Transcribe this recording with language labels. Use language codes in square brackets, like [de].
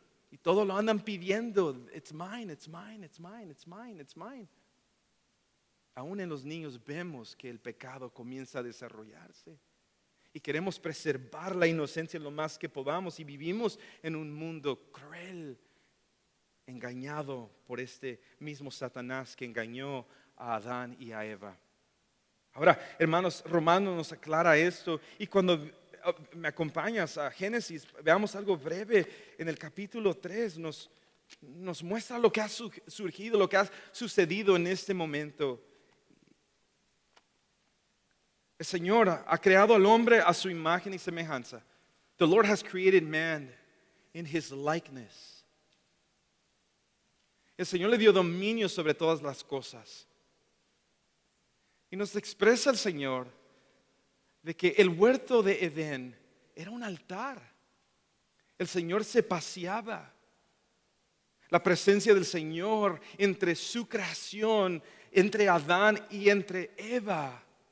[es] Y todo lo andan pidiendo, it's mine, it's mine, it's mine, it's mine, it's mine. Aún en los niños vemos que el pecado comienza a desarrollarse. Y queremos preservar la inocencia lo más que podamos. Y vivimos en un mundo cruel, engañado por este mismo Satanás que engañó a Adán y a Eva. Ahora, hermanos, Romanos nos aclara esto. Y cuando me acompañas a Génesis, veamos algo breve. En el capítulo 3 nos nos muestra lo que ha surgido, lo que ha sucedido en este momento. El Señor ha creado al hombre a su imagen y semejanza. [en] The Lord has created man in his likeness. [es] El Señor le dio dominio sobre todas las cosas. Y nos expresa el Señor de que el huerto de Edén era un altar. El Señor se paseaba. La presencia del Señor entre su creación, entre Adán y entre Eva.